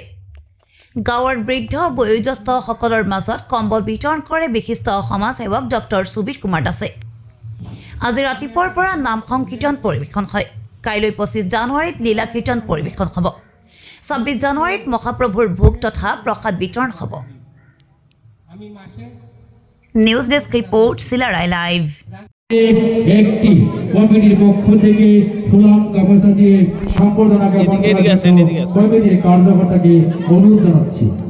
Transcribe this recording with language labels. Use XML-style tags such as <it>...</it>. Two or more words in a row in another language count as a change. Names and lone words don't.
<as>গাঁৱৰ বৃদ্ধ বয়োজ্যেষ্ঠসকলৰ মাজত কম্বল বিতৰণ কৰে বিশিষ্ট সমাজসেৱক ডক্টৰ সুবীৰ কুমাৰ দাসে। আজি ৰাতিপুৱাৰ পৰা নাম সংকীৰ্তন পৰিৱেশন হয়। কাইলৈ 25 জানুৱাৰীত লীলা কীৰ্তন পৰিৱেশন হ'ব। 26 জানুৱাৰীত মহাপ্ৰভুৰ ভোগ তথা প্ৰসাদ বিতৰণ হ'ব।</as> <en>News desk report সিলারাই লাইভ।</en> <bn>একটি কমিটির পক্ষ থেকে ফুলাম গামছা দিয়ে সম্বর্ধনা জ্ঞাপন করার জন্য কমিটির কার্যকর্তাকে অনুরোধ জানাচ্ছি।</bn>